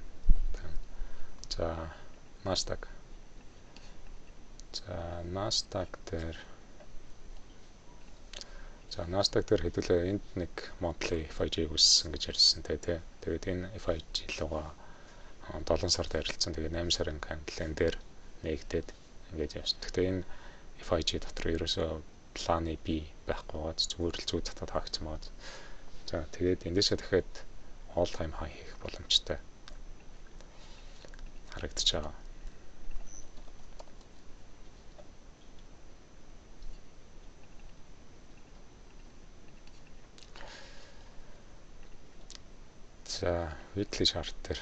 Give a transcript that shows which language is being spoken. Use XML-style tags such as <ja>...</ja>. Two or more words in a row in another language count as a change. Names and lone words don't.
<mn>За Nasdaq. За Nasdaq дээр хэдүүлээ энд нэг monthly FIG үүссэн гэж ярьсан тий. Тэгээд энэ FIG луга 7 сард арилцсан. Тэгээд 8 сарын candle дээр нэгдээд ингэж явсан. Гэхдээ энэ FIG дотор ерөөсөө планы B байхгүй байгаа зүгээр л зүү татаад хаагдсан байгаа. За тэгээд эндээсээ дахиад</mn> <en>all time high</en> <mn>хийх боломжтой харагдаж байгаа. За</mn> <en>weekly chart</en> <mn>дээр.</mn>